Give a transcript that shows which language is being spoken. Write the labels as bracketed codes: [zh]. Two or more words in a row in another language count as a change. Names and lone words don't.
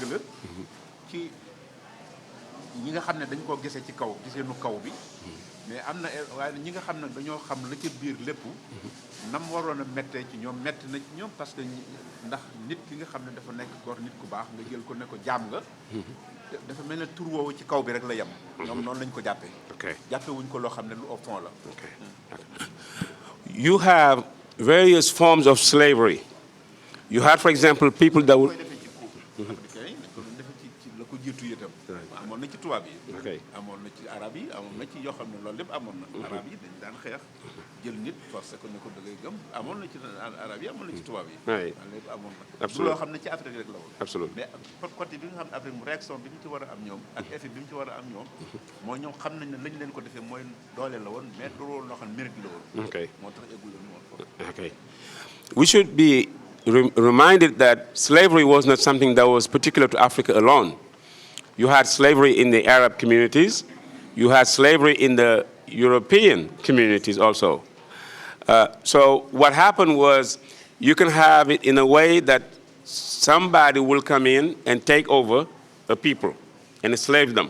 [wo] la ci ñi nga xam ne dañ koo gisee ci kaw giseenu kaw bi mais am na waaye ñi nga xam ne dañoo xam la ca biir lépp nam waroon a méttee ci ñoom métti na ci ñoom [fr] parce que [wo] ndax nit ki nga xam ne dafa nekk góor nit ku baax nga jël ko ne ko jaam nga dafa mel ne tur woowu ci kaw bi rek la yem ñoom noonu lañ ko jàppee jàppee wuñ ko loo xam ne lu [fr] au fond [wo] la [en] You have various forms of slavery. You had, for example, people that would [wo] ko jiitu itam amoon na ci tubaab yi amoon na ci arab yi amoon na ci yoo xam ne loolu lépp amoon na arab yi dañ daan xeex jël nit forcé ko ne ko da ngay gëm amoon na ci arab yi amoon na ci tubaab yi lépp amoon na du loo xam ne ci Afrique rek la woon mais côté bi nga xam ne Afrique mu réaction bi ñu ci war a am ñoom ak effet bi mu ci war a am ñoom mooy ñoom xam nañ ne lañ leen ko defee mooy doole la woon mais du loo xam ne mérite la woon moo tax eggul la ñu woon foofu [en] We should be reminded that slavery was not something that was particular to Africa alone. You had slavery in the Arab communities. You had slavery in the European communities also. So what happened was you can have it in a way that somebody will come in and take over a people and enslave them.